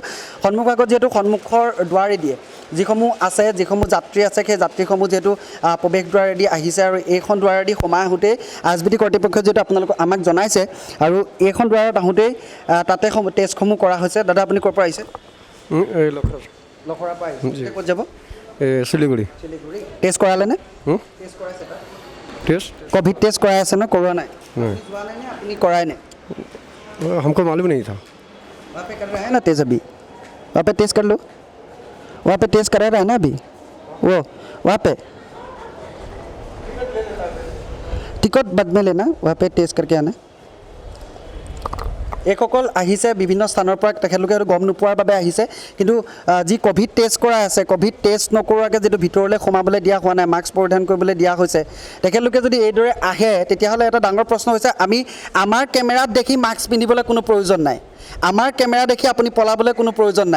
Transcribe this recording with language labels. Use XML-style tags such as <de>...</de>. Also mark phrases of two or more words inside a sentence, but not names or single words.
<as>সন্মুখভাগত যিহেতু সন্মুখৰ দুৱাৰে দিয়ে যিসমূহ আছে, যিসমূহ যাত্ৰী আছে, সেই যাত্ৰীসমূহ যিহেতু প্ৰৱেশ দুৱাৰেদি আহিছে আৰু এইখন দুৱাৰেদি সোমাই আহোঁতেই ISBT কৰ্তৃপক্ষই যিহেতু আপোনালোকক আমাক জনাইছে আৰু এইখন দুৱাৰত আহোঁতেই তাতে টেষ্টসমূহ কৰা হৈছে। দাদা আপুনি ক'ৰ পৰা আহিছে? লখৰাৰ পৰা আহিছে। ক'ত যাব? सिलीगुड़ी শিলিগুৰি। টেষ্ট কৰালে নে? টেষ্ট কৰাইছে তাত? टेस्ट</as> <en>covid test</en> <as>কৰাই আছে নে কৰোৱা নাই?</as> <hi>नहीं</hi> <as>যোৱা নাই নে আপুনি কৰাই নাই?</as> <hi>हमको मालूम नहीं था। वहाँ पे कर रहा है ना टेस्ट अभी? वहाँ पे टेस्ट कर लो। वहाँ पे टेस्ट करा रहा है ना अभी वो वहाँ पे टिकट बाद में लेना, वहाँ पे टेस्ट करके आना।</hi> <as>এইসকল আহিছে বিভিন্ন স্থানৰ পৰা, তেখেতলোকে গম নোপোৱাৰ বাবে আহিছে। কিন্তু যি</as> <en>covid test</en> <as>কৰাই আছে,</as> <en>covid test</en> <as>নকৰোৱাকৈ যিটো ভিতৰলৈ সোমাবলৈ দিয়া হোৱা নাই, মাস্ক পৰিধান কৰিবলৈ দিয়া হৈছে, তেখেতলোকে যদি এইদৰে আহে তেতিয়াহ'লে এটা ডাঙৰ প্ৰশ্ন হৈছে, আমাৰ কেমেৰাত দেখি মাস্ক পিন্ধিবলৈ কোনো প্ৰয়োজন নাই, আমাৰ কেমেৰা দেখি আপুনি পলাবলৈ কোনো প্ৰয়োজন নাই।</as>